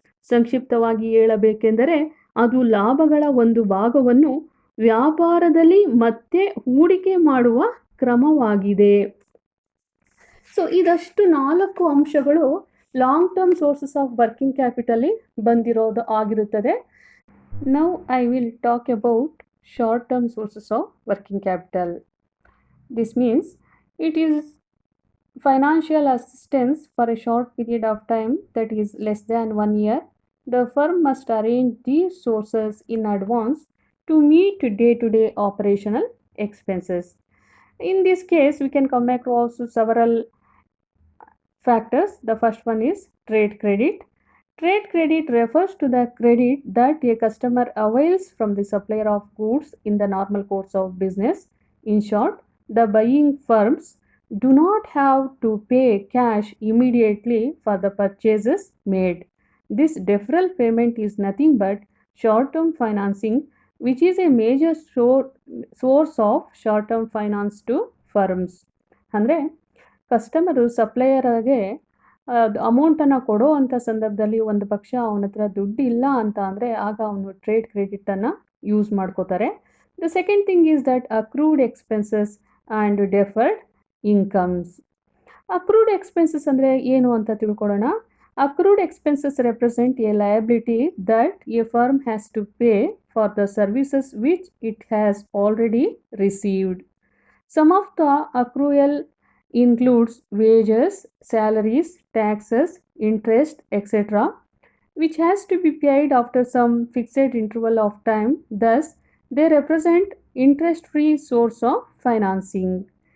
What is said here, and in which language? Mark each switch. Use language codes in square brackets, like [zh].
[kn] ಸಂಕ್ಷಿಪ್ತವಾಗಿ ಹೇಳಬೇಕೆಂದರೆ ಅದು ಲಾಭಗಳ ಒಂದು ಭಾಗವನ್ನು ವ್ಯಾಪಾರದಲ್ಲಿ ಮತ್ತೆ ಹೂಡಿಕೆ ಮಾಡುವ ಕ್ರಮವಾಗಿದೆ. ಸೊ ಇದಷ್ಟು 4 ಅಂಶಗಳು [en] long term sources of working capital [kn] ಬಂದಿರೋದು ಆಗಿರುತ್ತದೆ. [en] Now I will talk about short-term sources of working capital. This means it is financial assistance for a short period of time, that is less than 1 year. The firm must arrange these sources in advance to meet day-to-day operational expenses. In this case, we can come across several factors. The first one is trade credit. Trade credit refers to the credit that a customer avails from the supplier of goods in the normal course of business. In short, the buying firms do not have to pay cash immediately for the purchases made. This deferral payment is nothing but short-term financing, which is a major source of short-term finance to firms. [kn] ಅಂದರೆ customer ಸಪ್ಲೈಯರ್ಗೆ ಅಮೌಂಟನ್ನು ಕೊಡೋ ಅಂಥ ಸಂದರ್ಭದಲ್ಲಿ ಒಂದು ಪಕ್ಷ ಅವನ ಹತ್ರ ದುಡ್ಡು ಇಲ್ಲ ಅಂತ ಅಂದರೆ ಆಗ ಅವನು ಟ್ರೇಡ್ ಕ್ರೆಡಿಟನ್ನು ಯೂಸ್ ಮಾಡ್ಕೋತಾರೆ. [en] The second thing is that accrued expenses and deferred incomes. Accrued expenses [kn] ಅಂದರೆ ಏನು ಅಂತ ತಿಳ್ಕೊಳ್ಳೋಣ. [en] Accrued expenses represent a liability that a firm has to pay for the services which it has already received. Some of the accrual includes wages, salaries, taxes, interest, etc., which has to be paid after some fixed interval of time. Thus, they represent interest-free source of financing.